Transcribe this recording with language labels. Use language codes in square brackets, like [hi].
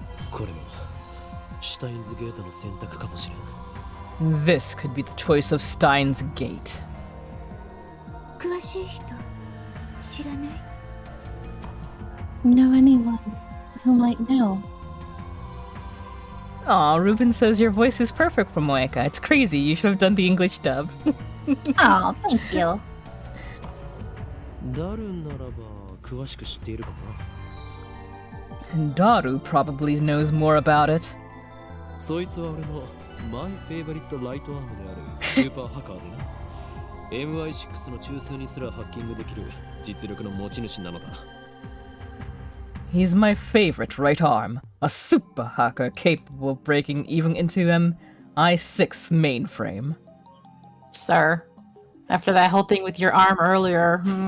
[ja] これもシュタインズゲートの選択かもしれん。 [en] This could be the choice of Steins Gate. [ja] 詳しい人知らない [en] Know anyone who might know? Aw, Ruben says your voice is perfect for Moeka. It's crazy. You should have done the English dub. Oh, thank you. [ja] ダルならば詳しく知っているかもな。 [en] And Daru probably knows more about it. [ja] そいつは俺のマイフェイバリットライトアームであるスーパーハッカーでな。 MI6 の中枢にすらハッキングできる実力の持ち主なのだ。 [en] He's my favorite right arm, a super hacker capable of breaking even into MI6 mainframe. Sir, after that whole thing with your arm earlier,